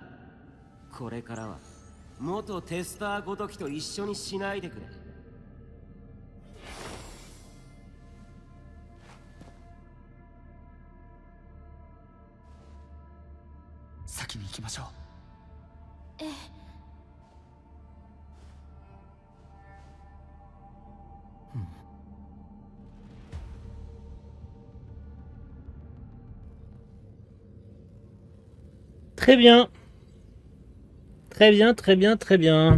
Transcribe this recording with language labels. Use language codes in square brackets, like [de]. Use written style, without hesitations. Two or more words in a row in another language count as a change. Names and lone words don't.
[ja] これからは元テスターごときと一緒にしないでくれ。先に行きましょう。ええ。 [fr] Très bien. Très bien, très bien, très bien.